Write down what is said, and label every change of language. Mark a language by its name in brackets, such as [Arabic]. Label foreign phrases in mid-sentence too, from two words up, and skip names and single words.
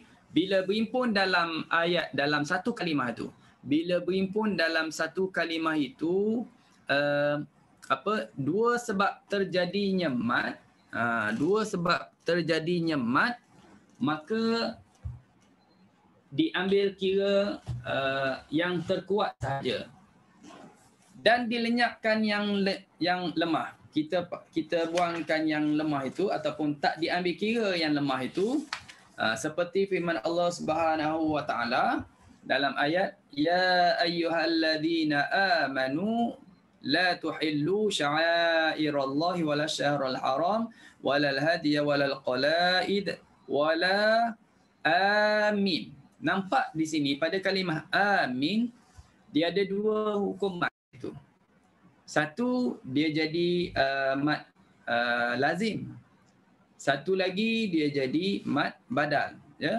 [Malay] Bila berhimpun dalam ayat, dalam satu kalimah tu, dua sebab terjadinya mat, maka diambil kira yang terkuat sahaja dan dilenyapkan yang lemah. Kita buangkan yang lemah itu ataupun tak diambil kira yang lemah itu, seperti firman Allah [Arabic] سبحانه وتعالى [Malay] dalam ayat [Arabic] يا أيها الذين آمنوا لا تحلوا شعائر الله ولا الشهر الحرام ولا الهدي ولا القلائد ولا آمين. [Malay] Nampak di sini pada kalimah amin dia ada 2 hukum mat itu. Satu dia jadi mat lazim. Satu lagi dia jadi mat badal, ya.